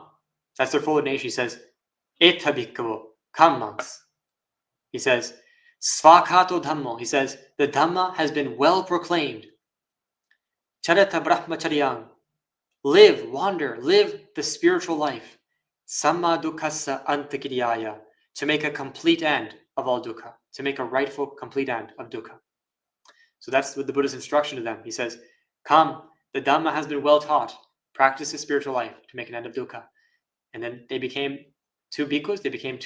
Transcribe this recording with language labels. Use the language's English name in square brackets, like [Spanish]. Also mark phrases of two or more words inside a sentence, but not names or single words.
[English] That's their full ordination. He says, [Pali] Etta bhikkhu, [English] come, monks. He says, [Pali] Svakato Dhammo. [English] He says, the Dhamma has been well proclaimed. [Pali] Charata brahmacharyang. [English] Live, wander, live the spiritual life. [Pali] Samma dukkhassa antakiriyaya. [English] To make a complete end of all dukkha. To make a rightful, complete end of dukkha. So that's what the Buddha's instruction to them. He says, come, the Dhamma has been well taught. Practice the spiritual life to make an end of dukkha. And then they became two bhikkhus.